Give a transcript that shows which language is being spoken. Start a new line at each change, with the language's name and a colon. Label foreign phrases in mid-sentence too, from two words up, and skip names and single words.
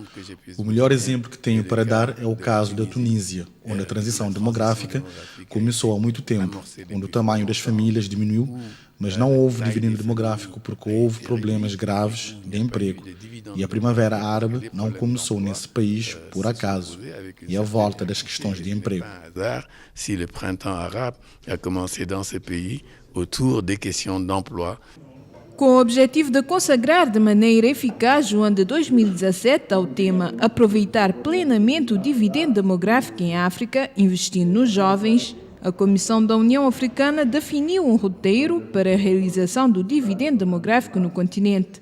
Portuguese: O melhor exemplo que tenho para dar é o caso da Tunísia, onde a transição demográfica começou há muito tempo, onde o tamanho das famílias diminuiu, mas não houve dividendo demográfico porque houve problemas graves de emprego. E a Primavera Árabe não começou nesse país por acaso, e a volta das questões de emprego.
French: Si le printemps arabe a commencé dans ce pays autour des questions d'emploi.
Portuguese: Com o objetivo de consagrar de maneira eficaz o ano de 2017 ao tema Aproveitar plenamente o dividendo demográfico em África, investindo nos jovens, a Comissão da União Africana definiu um roteiro para a realização do dividendo demográfico no continente.